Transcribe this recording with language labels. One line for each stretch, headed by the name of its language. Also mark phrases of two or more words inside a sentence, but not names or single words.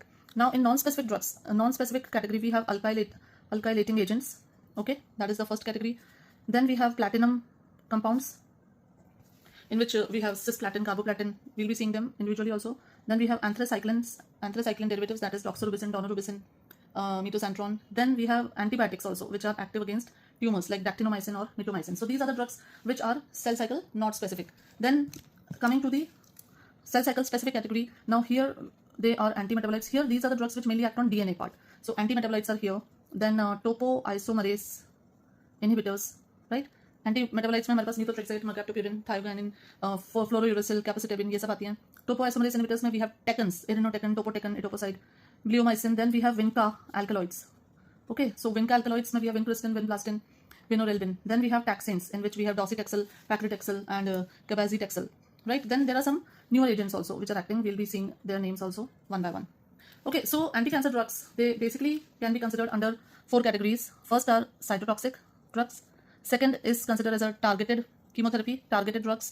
English: Now in non-specific drugs, a non-specific category, we have alkylating agents. Okay, that is the first category. Then we have platinum compounds, in which we have cisplatin, carboplatin. We'll be seeing them individually also. Then we have anthracycline derivatives, that is doxorubicin, daunorubicin, metoxantron. Then we have antibiotics also, which are active against tumors like dactinomycin or mitomycin. So these are the drugs which are cell cycle not specific. Then coming to the cell cycle specific category, now here they are anti-metabolites. Here these are the drugs which mainly act on DNA part. So anti-metabolites are here. Then topoisomerase inhibitors, right?
Hindi: Anti-metabolites में हमारे पास methotrexate, mercaptopurine, thioguanine, fluorouracil, capecitabine, ये सब आती हैं.
English: Topoisomerase inhibitors में we have tecans, irinotecan, topotecan, etoposide, bleomycin. Then we have vinca alkaloids. Okay, so vinca alkaloids में we have vincristin, vinblastin, vinorelbin. Then we have taxanes, in which we have docetaxel, paclitaxel, and cabazitaxel, right? Then there are some newer agents also which are acting. We'll be seeing their names also one by one. Okay, so anti-cancer drugs, they basically can be considered under 4 categories. First are cytotoxic drugs. Second is considered as a targeted chemotherapy, targeted drugs.